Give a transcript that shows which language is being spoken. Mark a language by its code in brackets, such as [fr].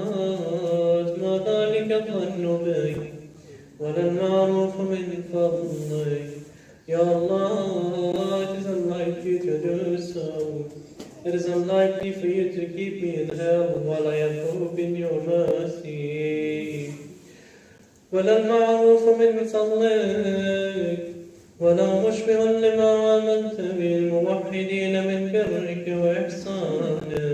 [ar] هيهات ما ذلك الظن بك ولا المعروف من فضلك. [en] Ya Allah, it is unlikely to do so. It is unlikely for you to keep me in hell while I have hope in your mercy. [ar] ولا المعروف من فضلك ولا مشبه لما عملت به الموحدين من برك وإحسانك.